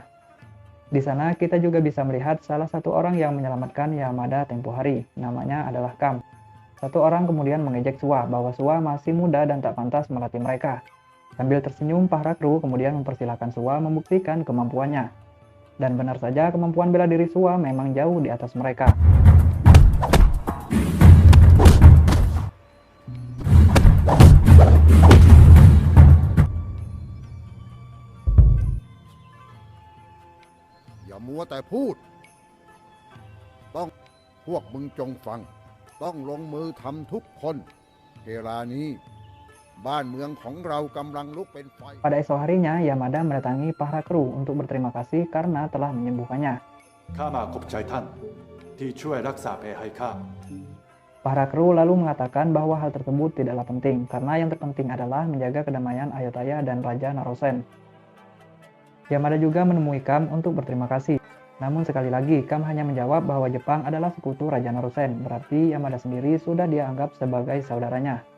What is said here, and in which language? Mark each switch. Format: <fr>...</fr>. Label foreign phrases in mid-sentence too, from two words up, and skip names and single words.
<id>Di sana kita juga bisa melihat salah satu orang yang menyelamatkan Yamada tempo hari, namanya adalah Kam. Satu orang kemudian mengejek Suwa bahwa Suwa masih muda dan tak pantas melatih mereka. Sambil tersenyum, Parakru kemudian mempersilahkan Suwa membuktikan kemampuannya. Dan benar saja kemampuan bela diri Suwa memang jauh di atas mereka.</id> <th>อย่ามัวแต่พูดต้องพวกมึงจงฟังต้องลงมือทำทุกคนเวลานี้บ้านเมืองของเรากำลังลุกเป็นไฟ</th> <id>Pada esok harinya, Yamada mendatangi Parakru untuk berterima kasih karena telah menyembuhkannya.</id> <th>ข้ามาขอบใจท่านที่ช่วยรักษาแผลให้ข้า</th> <id>Parakru lalu mengatakan bahwa hal tersebut tidaklah penting karena yang terpenting adalah menjaga kedamaian Ayutthaya dan Raja Narusen. Yamada juga menemui Kam untuk berterima kasih. Namun sekali lagi, Kam hanya menjawab bahwa Jepang adalah sekutu Raja Narusen, berarti Yamada sendiri sudah dia anggap sebagai saudaranya.</id>